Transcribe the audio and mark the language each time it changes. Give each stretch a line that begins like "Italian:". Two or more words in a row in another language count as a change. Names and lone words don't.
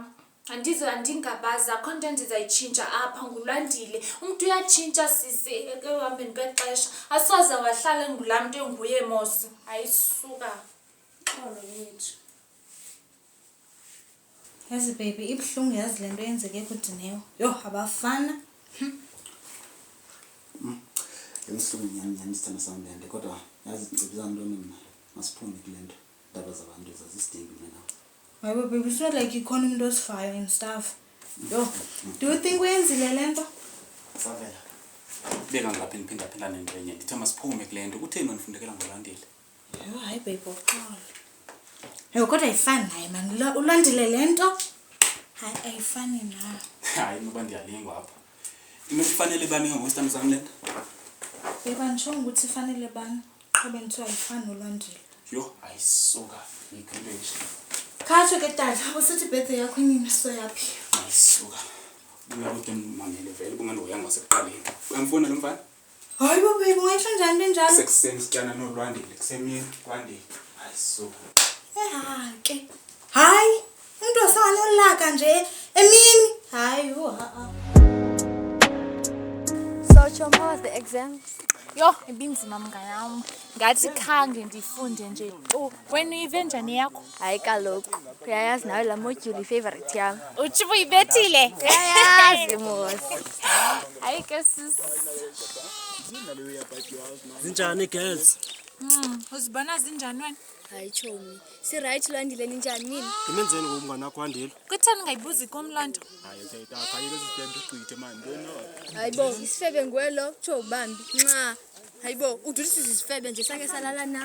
Xhosa: Andingabazi akho nto ndizayitshintsha apha nguLwandile. Umuntu uyatshintsha sisi ekuhambeni kwexesha. Asoze wahlala engulaa mntu enguye mos. Ayisuka. Xolo yethu. Yazi baby ibuhlungu yazi lento yenzeke kuDinewo. Yo abafana. Ngihlungu nyani sithanda sami lento kodwa yazi ngicebisa ntoni mina masiphume kule nto ndaba zabantu zazisidingi mina. Hayibo baby
English: it's not like
Xhosa: ikhona umuntu osifayo
English: and stuff. Yo, do you think
Xhosa: wenzile lento? Savela. Beka ngapha ngiphinda nenye. Ndithe masiphume kule nto. Kutheni wanifundekela ngoLwandile? Yo, hayi baby uxolo. Yo kodwa ayifani naye man. uLwandile lento? Hayi ayifani na. Hayi ngoba ndiyalingwa apha. Imifanele bani ngokwestandu sami lento? Baby angisho ukuthi ifanele bani? Qobe ngithi ayifani noLwandile. Yo, ayisuka. Ngikholejwe. Khatsho ke tata, usithi birthday yakho inini so yaphi? Ayisuka. Uyakuthi mamele vele kungani uyanga sekuqaleni. Uyamfuna lo mfana? Hayibo baby ngayisho njani benjalo? Sekuseni sityana noLwandile kusemini kwandile. Ayisuka. Ke. Hayi, umuntu osanolaka nje emini. Hayi
English: So Choma, how was the exams?
Xhosa: Yo, ibinzima mnganami. Ngathi khange ndifunde nje. Wena uyive njani yakho? Hayi kaloku. Uyayazi nawe la module favorite yami. Uthi uyibethile? Uyayazi mos. Hayi ke sis. Zinjani girls? Uzibona zinjani wena? Hayi Chomi. Si right Lwandile ninjani nini? Ngimenzeni ngomngane wakho Wandile? Kutheni ungayibuzi komlando? Hayi tata, ayike sizidembe uqithe manje wena. Hayibo, isifebe nguwe lo, Cho bambi. Nxa. Hayibo, uduthi sizifebe nje sake salala nawe.